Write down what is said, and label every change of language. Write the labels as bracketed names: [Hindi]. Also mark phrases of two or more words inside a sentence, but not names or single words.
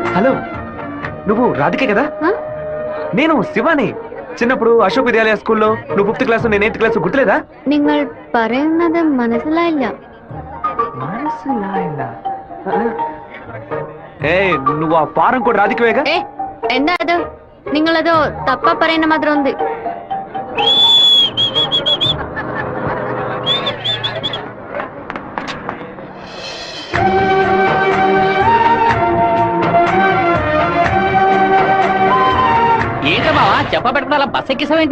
[Telugu] హలో, నువ్వు రాధికే కదా? ఆ? నేను శివాని. చిన్నప్పుడు అశోక్ విద్యాలయ స్కూల్లో నువ్వు 5th క్లాస్ నేను 8th క్లాస్ గుర్తులేదా? [Malayalam] നിങ്ങൾ പറയുന്നത് മനസ്സിലായില്ല. [Telugu] ఏ నువ్వు ఆ ఫారం కూడా రాధికవేగా? [Malayalam] ഏ എന്താ അത്? നിങ്ങളത് തപ്പ പറയുന്ന മാത്രം ഉണ്ട്. [Telugu] ఏంటి బావా చెప్పబెట్టుకుని అలా బస్ ఎక్కిసావేంటి?